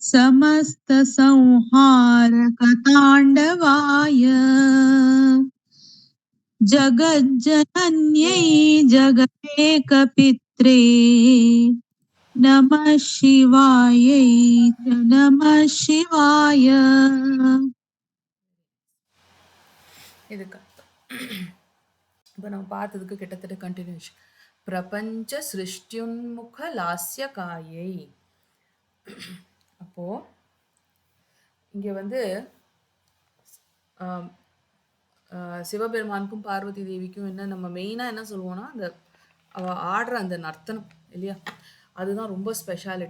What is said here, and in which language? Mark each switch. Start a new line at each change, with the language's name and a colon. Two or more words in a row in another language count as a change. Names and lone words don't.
Sanskrit: समस्तसंहारकताण्डवाय जगज्जनन्यै जगदेकपित्रे नमः शिवायै च नमः शिवाय.
Tamil: இதுக்கு இப்போ நம்ம பார்த்ததுக்கு கிட்டத்தட்ட கண்டினியூஷன்.
Sanskrit: प्रपञ्च सृष्ट्युन्मुख लास्य कायै.
Tamil: அப்போ இங்க வந்து ஆம், சிவபெருமானுக்கும் பார்வதி தேவிக்கும் என்ன நம்ம மெயினா என்ன சொல்லுவோம்னா, அந்த அவ ஆடுற அந்த நர்த்தனம் இல்லையா, அதுதான் ரொம்ப ஸ்பெஷாலிட்டி.